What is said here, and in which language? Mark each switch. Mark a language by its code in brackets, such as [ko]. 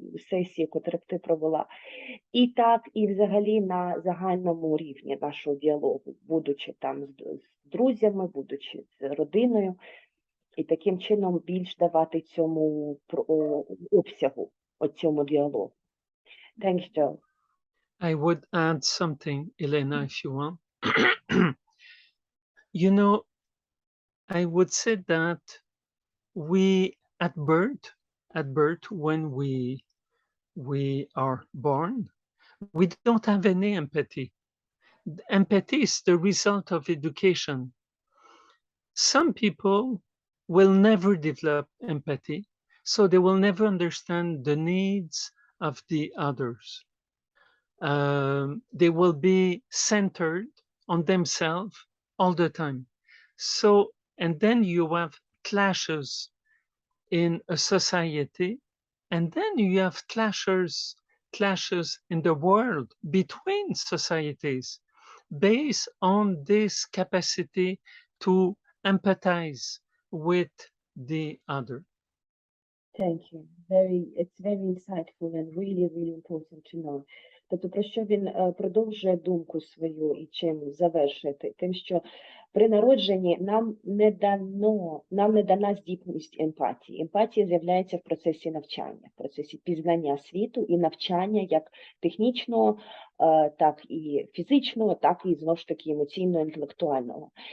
[uk] сесії, котрі ти провела, і так, і взагалі на загальному рівні нашого діалогу, будучи там з друзями, будучи з родиною, і таким чином більш давати цьому обсягу, цьому діалогу. [en] Thanks, Joe. I would add something, Elena, if you want. You know, I would say that we at birth, when we are born, we don't have any empathy. Empathy is the result of education. Some people will never develop empathy, so they will never understand the needs of the others. They will be centered on themselves all the time. So, and then you have clashes in a society, and then you have clashes in the world between societies based on this capacity to empathize with the other. Thank you. It's very insightful and really, really important to know. [uk] Тобто, про що він продовжує думку свою і чим завершити? Тим, що при народженні нам не дана здібність емпатії. Емпатія з'являється в процесі навчання, в процесі пізнання світу і навчання як технічного, так і фізичного, так і, знову ж таки, емоційного, інтелектуального.